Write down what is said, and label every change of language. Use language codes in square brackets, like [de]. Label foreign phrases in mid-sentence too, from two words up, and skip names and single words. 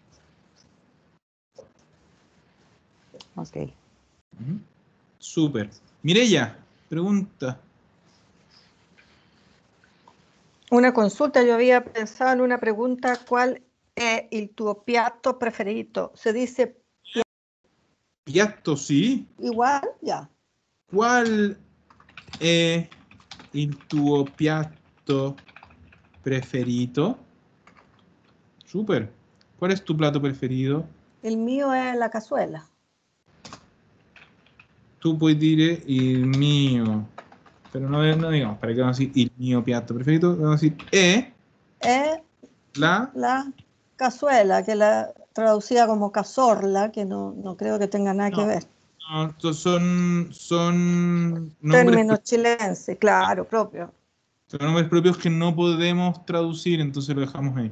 [es] Ok. Súper. Mireya, pregunta. Una consulta, yo había pensado en una pregunta, ¿cuál es el [it] tuo piatto preferito? [es] ¿Se dice Piatto, sí. igual? Ya. ¿Cuál es el [it] tuo piatto preferito? [es] Súper. ¿Cuál es tu plato preferido? El mío es la cazuela. [it] Tu puoi dire il mio, [es] pero no digamos, para que vamos a decir [it] il mio piatto preferito, [es] vamos a decir la cazuela, que la traducía como cazorla, que no creo que tenga nada que ver. No, estos son términos chilenses, claro, propios. Son nombres propios que no podemos traducir, entonces lo dejamos ahí.